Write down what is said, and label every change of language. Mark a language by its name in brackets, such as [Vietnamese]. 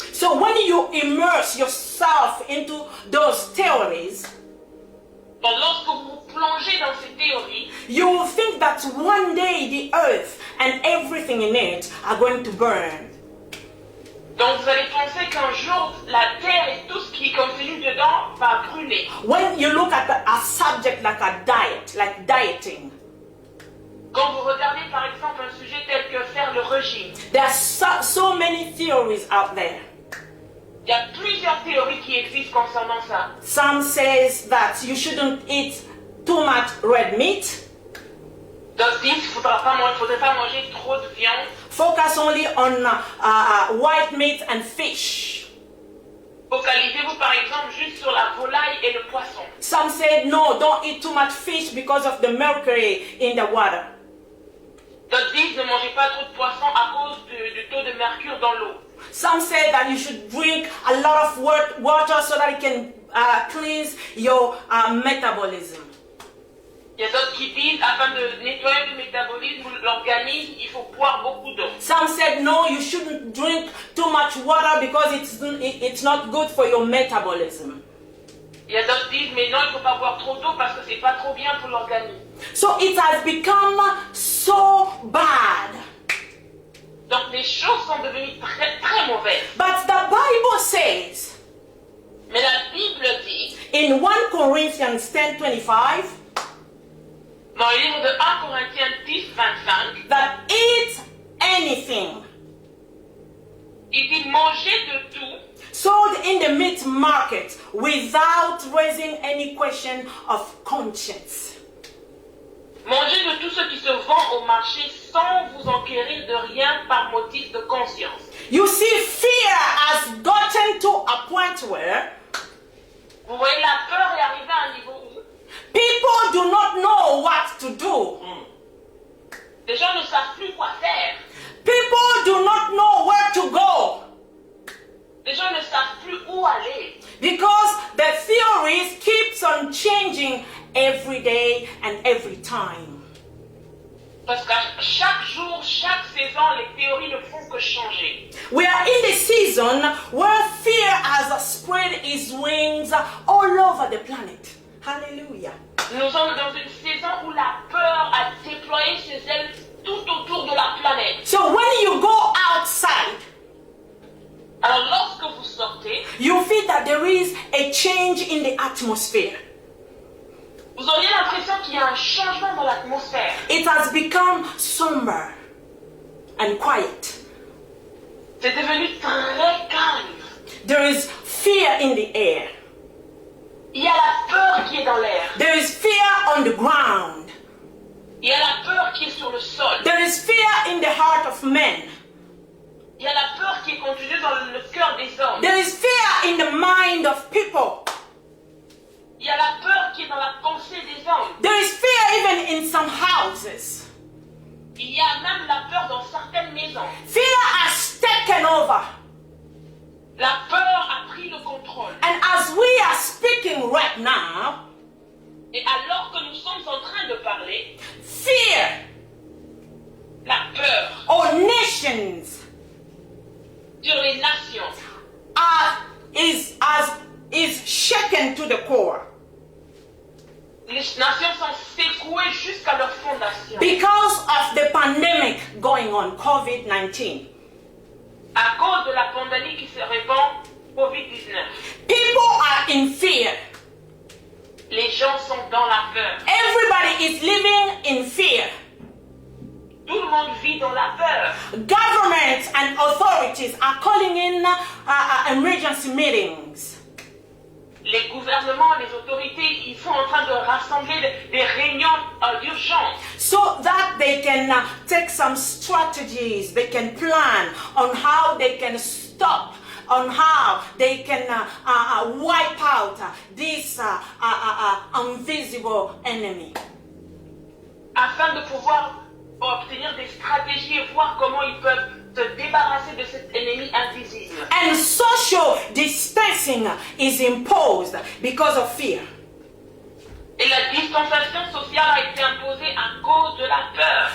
[English] so when you immerse yourself into those theories, [French] Donc lorsque vous plongez dans ces théories, [English] you will think that one day the earth and everything in it are going to burn. [French] donc vous allez penser qu'un jour la terre et tout ce qui est contenu dedans va brûler. [English] When you look at a subject like a diet, like dieting, [French] Quand vous regardez par exemple un sujet tel que faire le régime, [English] there are so many theories out there. [French] il y a plusieurs théories qui existent concernant ça. [English] Some says that you shouldn't eat too much red meat. [French] D'autres disent qu'il ne faudrait pas manger trop de viande. [English] Focus only on white meat and fish. [French] Focalisez-vous par exemple juste sur la volaille et le poisson. [English] Some said no, don't eat too much fish because of the mercury in the water. [French] D'autres disent ne mangez pas trop de poisson à cause du taux de mercure dans l'eau. [English] Some say that you should drink a lot of water so that it can cleanse your metabolism. [French] Il y a d'autres qui disent afin de nettoyer le métabolisme ou l'organisme, il faut boire beaucoup d'eau. [English] Some said no, you shouldn't drink too much water because it's not good for your metabolism. [French] Il y a d'autres qui disent mais non, il ne faut pas boire trop d'eau parce que c'est pas trop bien pour l'organisme. [English] So it has become so bad. [French] Donc les choses sont devenues très très mauvaises. [English] But the Bible says [French] Mais la Bible dit, [English] in 1 Corinthians 10:25 [French] dans le livre de 1 Corinthiens 10, 25, [English] that eat anything [French] il dit mangez de tout [English] sold in the meat market without raising any question of conscience. [French] Mangez de tout ce qui se vend au marché sans vous enquérir de rien par motif de conscience. [English] You see, fear has gotten to a point where [French] Vous voyez, la peur est arrivée à un niveau où [English] people do not know what to do. [French] les gens ne savent plus quoi faire. [English] People do not know where to go [French] Les gens ne savent plus où aller. [English] because the theories keeps on changing every day and every time. [French] Parce qu'à chaque jour, chaque saison, les théories ne font que changer. [English] We are in the season where fear has spread its wings all over the planet. Hallelujah. [French] Nous sommes dans une saison où la peur a déployé ses ailes tout autour de la planète. [English] So when you go outside, [French] Alors lorsque vous sortez, [English] you feel that there is a change in the atmosphere. [French] vous auriez l'impression qu'il y a un changement dans l'atmosphère. [English] It has become somber and quiet. [French] C'est devenu très calme. [English] There is fear in the air. [French] Il y a la peur qui est dans l'air. [English] There is fear on the ground. [French] Il y a la peur qui est sur le sol. [English] There is fear in the heart of men. [French] Il y a la peur qui est contenue dans le cœur des hommes. [English] There is fear in the mind of people. [French] Il y a la peur qui est dans la pensée des hommes. [English] There is fear even in some houses. [French] Il y a même la peur dans certaines maisons. [English] Fear has taken over. [French] La peur a pris le contrôle. [English] And as we are speaking right now, [French] Et alors que nous sommes en train de parler, [English] fear [French] la peur [English] on nations [French] sur les nations [English] is shaken to the core [French] les nations sont secouées jusqu'à leur fondation [English] because of the pandemic going on, COVID-19. [French] à cause de la pandémie qui se répand, COVID-19. [English] People are in fear. [French] Les gens sont dans la peur. [English] Everybody is living in fear. [French] Tout le monde vit dans la peur. [English] Governments and authorities are calling in emergency meetings. [French] Les gouvernements, les autorités, ils sont en train de rassembler des réunions d'urgence [English] so that they can take some strategies, they can plan on how they can stop, on how they can wipe out this invisible enemy. [French] afin de pouvoir obtenir des stratégies et voir comment ils peuvent se débarrasser de cet ennemi invisible. [English] And social distancing is imposed because of fear. [French] Et la distanciation sociale a été imposée à cause de la peur.